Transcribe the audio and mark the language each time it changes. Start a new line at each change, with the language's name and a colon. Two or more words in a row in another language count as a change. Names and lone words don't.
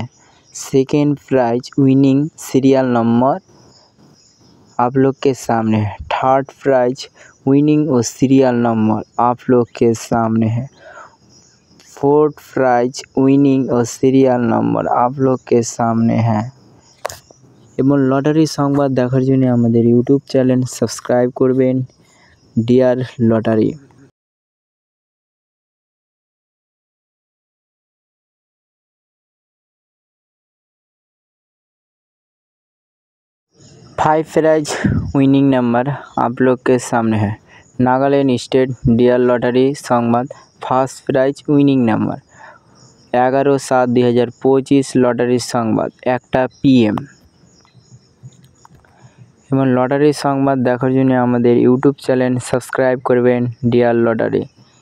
English: second prize winning serial number
Hindi: आप लोग के सामने है।
English: third prize winning
Hindi: और
English: serial number
Hindi: आप लोग के सामने है।
English: fourth prize winning
Hindi: और
English: serial number
Hindi: आप लोग के सामने है।
Bangla: এবং লটারি সংবাদ দেখার জন্য আমাদের
English: YouTube channel subscribe
Bangla: করবেন ডিয়ার লটারি।
English: five prize winning number
Hindi: आप लोग के सामने है।
English: Nagaland State Dear Lottery Sambad first prize winning number 11/7/2025 लॉटरी संबाद 1टा PM।
Bangla: এবং লটারি সংবাদ দেখার জন্য আমাদের
English: YouTube channel subscribe
Bangla: করবেন ডিয়ার লটারি।